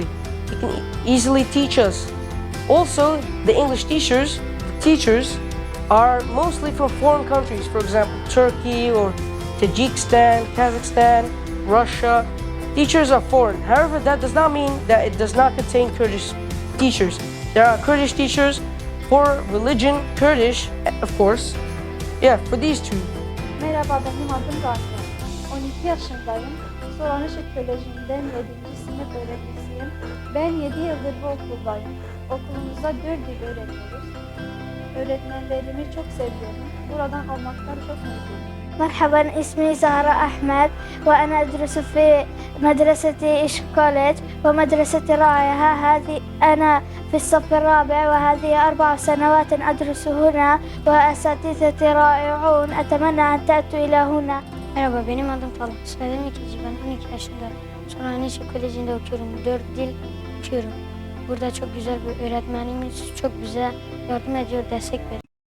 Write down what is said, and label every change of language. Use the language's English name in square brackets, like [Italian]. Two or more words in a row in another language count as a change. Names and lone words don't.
[English] They can easily teach us. Also, the English teachers are mostly from foreign countries, for example, Turkey or Tajikistan, Kazakhstan, Russia. Teachers are foreign. However, that does not mean that it does not contain Kurdish teachers. There are Kurdish teachers for religion, Kurdish, of course. Yeah, for these two. [Turkish] Merhaba, benim adım Rafi. 12 yaşındayım. Soran Işık Koleji'nden 7. sınıf öğrencisiyim. Ben 7 yıldır bu okuldayım. Okulumuzda 4 dil öğreniyoruz. Öğretmenlerimi çok seviyorum. Buradan olmaktan çok mutluyum. [Arabic] مرحبا اسمي زهرة أحمد وأنا أدرس في مدرسة إشك كوليج ومدرستي رائعة. هذه أنا في الصف الرابع وهذه 4 سنوات أدرس هنا وأساتذتي رائعون. أتمنى أن تأتوا إلى هنا. [Turkish] Merhaba, benim adım Talha. Soyadım İkinci, ben 12 yaşındayım. Soran Işık Koleji'nde okuyorum. 4 dil okuyorum. Burada çok güzel bir öğretmenimiz, çok güzel yardım ediyor, destek veriyor.